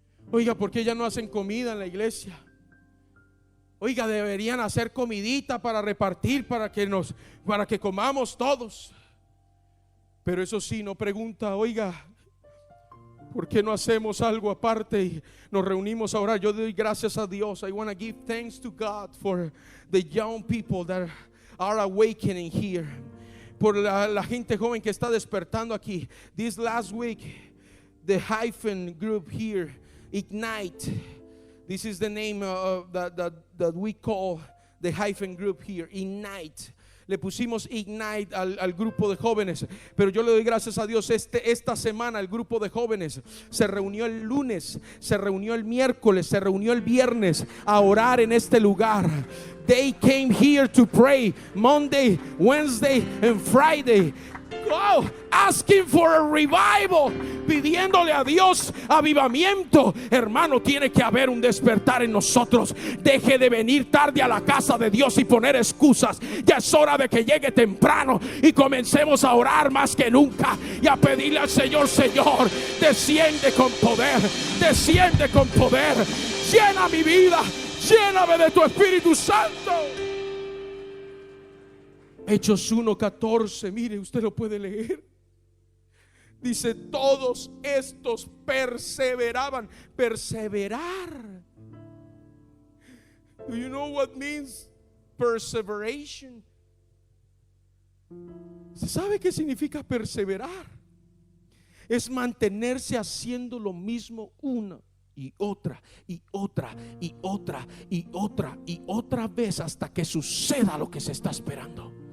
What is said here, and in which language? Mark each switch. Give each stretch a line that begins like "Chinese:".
Spanish: Oiga, ¿por qué ya no hacen comida en la iglesia? Oiga, deberían hacer comidita para repartir, para que comamos todos. Pero eso sí, no pregunta, oiga, ¿por qué no hacemos algo aparte y nos reunimos a orar? Yo doy gracias a Dios.
English: I want to give thanks to God for the young people that are awakening here.
Spanish: Por la gente joven que está despertando aquí.
English: This last week, the Hyphen group here, Ignite. This is the name that we call the Hyphen group here, Ignite.
Spanish: Le pusimos Ignite al grupo de jóvenes. Pero yo le doy gracias a Dios. Esta semana el grupo de jóvenes se reunió el lunes, se reunió el miércoles, se reunió el viernes a orar en este lugar.
English: They came here to pray Monday, Wednesday and Friday. Oh, asking for a revival,
Spanish: pidiéndole a Dios avivamiento. Hermano, tiene que haber un despertar en nosotros. Deje de venir tarde a la casa de Dios y poner excusas. Ya es hora de que llegue temprano y comencemos a orar más que nunca y a pedirle al Señor: Señor, desciende con poder, desciende con poder, llena mi vida, lléname de tu Espíritu Santo. Hechos 1:14, mire, usted lo puede leer. Dice: todos estos perseveraban. Perseverar.
English: Do you know what means perseveration?
Spanish: ¿Se sabe qué significa perseverar? Es mantenerse haciendo lo mismo una y otra y otra y otra y otra y otra vez hasta que suceda lo que se está esperando.